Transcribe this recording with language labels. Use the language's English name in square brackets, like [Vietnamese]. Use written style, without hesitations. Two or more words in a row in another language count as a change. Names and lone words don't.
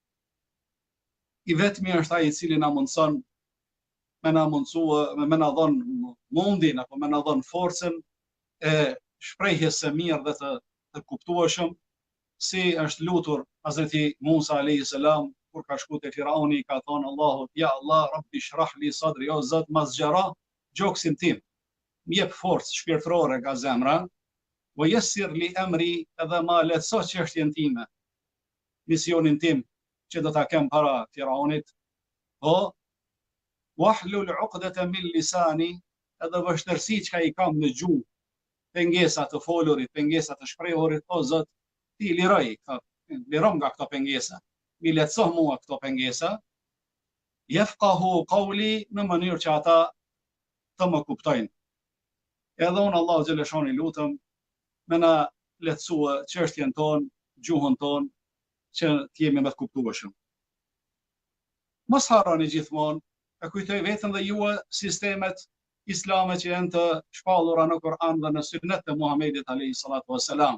[Albanian] I vetmi është ai i cili na mundson, me na dhon mundin apo me na dhon forcën e shprehjes së mirë dhe të kuptueshëm, si është lutur Hazreti Musa [Arabic] عليه السلام [Albanian] kur ka shkuar te Firauni, ka thonë Allahut, [Arabic] يا الله رب اشرح لي صدري, [Albanian] o Zot, ma zgjara gjoksin tim, më jep forcë shpirtërore nga zemra, [Arabic] ويسر لي أمري, [Albanian] edhe ma lehtëso çështjen time, misionin tim që do ta kem para Firaunit, po [Arabic] واحلل عقدة من لساني, [Albanian] edhe vështirësi që i kam në gjuhë, pengesa të folurit, pengesa të shprehurit, o Zot, ti liroj nga këto pengesa, mi lehtëso mua këto pengesa, [Arabic] يفقهوا قولي, [Albanian] në mënyrë që ata të më kuptojnë. Edhe unë Allahu xhaleshani lutem me na lehtësua çështjen tonë, gjuhën tonë, që të jemi më të kuptueshëm. Mos harroni gjithmonë, e kujtoj vetëm dhe ju sistemet islame që janë të shpallura në Kur'an dhe në Sunet të Muhamedit [Arabic] عليه الصلاة والسلام.